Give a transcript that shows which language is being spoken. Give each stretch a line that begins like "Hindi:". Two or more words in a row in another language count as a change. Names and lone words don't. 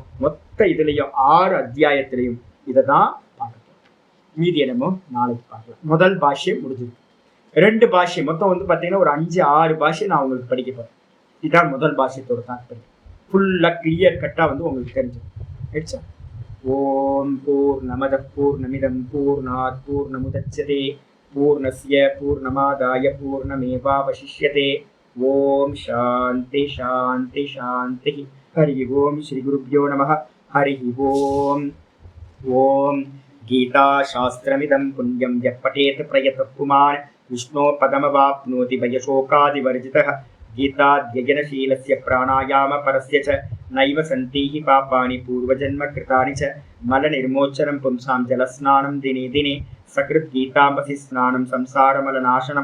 Tamil: மொத்த இதுலயும் 6 அத்தியாயத்திலையும் இதை தான் பார்க்க போறோம். மீதி என்னமோ நாளைக்கு பார்க்கலாம். முதல் பாஷ்யம் முடிஞ்சது. 2 பாஷ்யம் மொத்தம் வந்து பார்த்தீங்கன்னா ஒரு 5-6 பாஷ்யம் நான் உங்களுக்கு படிக்க போறேன். இதுதான் முதல் பாஷ்யத்தோட தாற்பயம்.
English: fulla clear cutta
Tamil: வந்து உங்களுக்கு தெரிஞ்சிடும்.
Sanskrit: ओम् पूर्णमदः पूर्णमिदं पूर्णात् पूर्णमुदच्यते पूर्णस्य पूर्णमादाय पूर्णमेवावशिष्यते. ओम् शान्तिः शान्तिः शान्तिः. हरि ओम् श्री गुरुभ्यो नमः. हरि ओम्. ओम् गीताशास्त्रमिदं पुण्यं यः பठेत प्रयतः पुमान् विष्णो पदमवाप्नोति भयशोकादिवर्जितः. गीताध्ययनशीलस्य प्राणायाम परस्य च नैव सन्ति हि पापानि पूर्वजन्मकृतानि च. मलनिर्मोचनं पुंसां जलस्नानं दिने दिने सकृत् गीतामसि स्नानं संसारमलनाशनं.